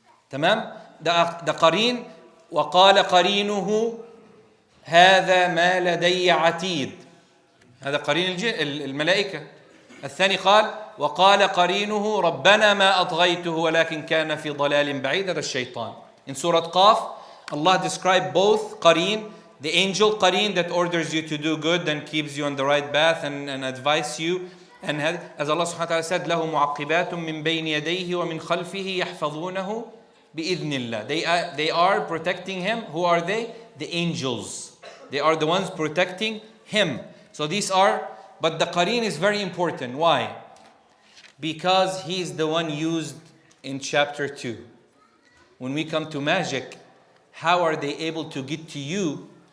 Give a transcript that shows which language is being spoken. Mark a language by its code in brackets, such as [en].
[ar] تمام؟ The qareen, وقال قرينه هذا ما لدي عتيد. هذا قرين الملائكة. الثاني قال وقال قرينه ربنا ما أطغيته ولكن كان في ضلال بعيد. هذا الشيطان. [en] In Surah Qaf, Allah described both qareen, the angel qareen that orders you to do good and keeps you on the right path and advises you. And as Allah subhanahu wa ta'ala said, [ar] له معقبات من بين يديه ومن خلفه يحفظونه بإذن الله. [en] They are protecting him. Who are they? The angels. They are the ones protecting him. So these are, but the qareen is very important. Why? Because he's the one used in chapter 2. When we come to magic, how are they able to get to you?